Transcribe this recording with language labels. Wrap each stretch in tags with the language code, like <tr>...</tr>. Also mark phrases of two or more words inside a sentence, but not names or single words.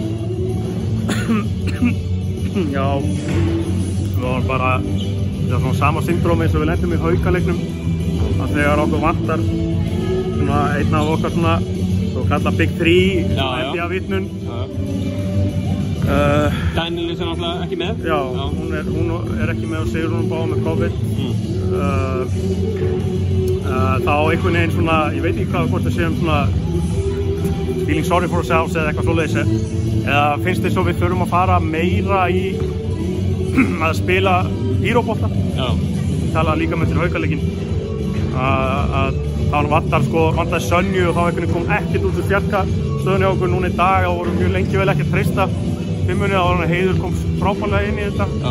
<is>Já, það var bara svona sama syndrómi eins og við lendum í Haukaleiknum að þegar okkur vantar svona einn af okkar svona svo kallað</is> <en>Big 3</en> <is>FBA-vitnun Daniel er náttúrulega ekki með? Já, hún er ekki með og Sigrún báði með COVID þá einhvern veginn svona, ég veit ekki hvort það sé svona</is> <en>feeling sorry for ourselves</en> <is>eða eitthvað svoleiðis eða finnst þið svo við þurfum að fara meira í að spila híróbolta ég tala líka með til Haukaleikinn að þá vantaði Sönju og þá einhvern veginn kom ekkert út úr fjarka stöðunni á okkur núna í dag og voru mjög lengi vel ekki að treysta fimmunni og Heiður kom frábærlega inn í þetta</is>